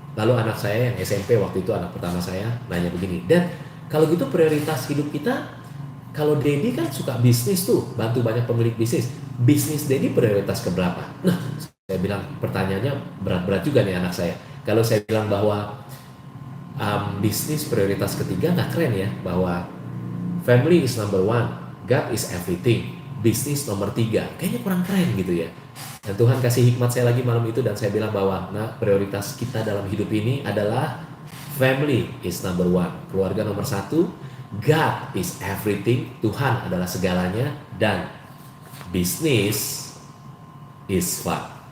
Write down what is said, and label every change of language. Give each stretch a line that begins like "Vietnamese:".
Indonesian: Lalu anak saya yang SMP waktu itu, anak pertama saya, nanya begini, Dad, kalau gitu prioritas hidup kita Kalau Dedi kan suka bisnis tuh, bantu banyak pemilik bisnis. Bisnis Dedi prioritas keberapa? Nah, saya bilang pertanyaannya berat-berat juga nih anak saya. Kalau saya bilang bahwa bisnis prioritas ketiga, nggak keren ya?
English: Bahwa family is number one, God is everything.
Indonesian: Bisnis nomor 3, kayaknya kurang keren gitu ya. Dan Tuhan kasih hikmat saya lagi malam itu dan saya bilang bahwa prioritas kita dalam hidup ini adalah
English: family is number one,
Indonesian: keluarga nomor 1,
English: God is everything,
Indonesian: Tuhan adalah segalanya, dan bisnis is fun.